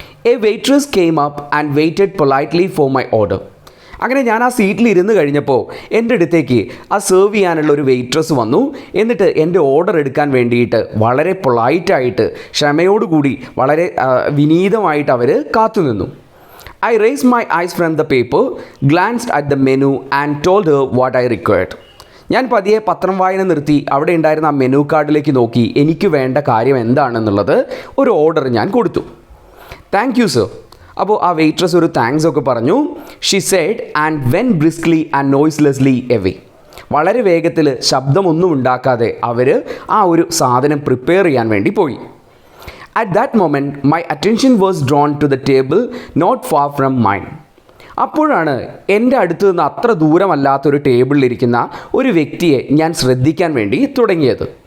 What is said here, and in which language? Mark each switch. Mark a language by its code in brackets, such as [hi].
[en] A waitress came up and waited politely for my order. [ml] അങ്ങനെ ഞാൻ ആ സീറ്റിൽ ഇരുന്ന് കഴിഞ്ഞപ്പോൾ എൻ്റെ അടുത്തേക്ക് ആ സെർവ് ചെയ്യാനുള്ള ഒരു വെയിട്രസ് വന്നു. എന്നിട്ട് എൻ്റെ ഓർഡർ എടുക്കാൻ വേണ്ടിയിട്ട് വളരെ പൊളൈറ്റായിട്ട്, ക്ഷമയോടുകൂടി, വളരെ വിനീതമായിട്ട് അവർ കാത്തുനിന്നു. [en] I raised my eyes from the paper, glanced at the menu and told her what I required. [ml] ഞാൻ പതിയെ പത്രം വായന നിർത്തി അവിടെ ഉണ്ടായിരുന്ന ആ മെനു കാർഡിലേക്ക് നോക്കി എനിക്ക് വേണ്ട കാര്യം എന്താണെന്നുള്ളത് ഒരു ഓർഡർ ഞാൻ കൊടുത്തു. [en] Thank you sir. [ml] അപ്പോൾ ആ വെയിട്രസ് ഒരു താങ്ക്സ് ഒക്കെ പറഞ്ഞു. [en] She said and went briskly and noiselessly away. [ml] വളരെ വേഗത്തിൽ ശബ്ദമൊന്നും ഉണ്ടാക്കാതെ അവർ ആ ഒരു സാധനം പ്രിപ്പയർ ചെയ്യാൻ വേണ്ടി പോയി. [en] At that moment, my attention was drawn to the table not far from mine. [ml] അപ്പോഴാണ് എൻ്റെ അടുത്ത് നിന്ന് അത്ര ദൂരമല്ലാത്തൊരു ടേബിളിലിരിക്കുന്ന ഒരു വ്യക്തിയെ ഞാൻ ശ്രദ്ധിക്കാൻ വേണ്ടി തുടങ്ങിയത്.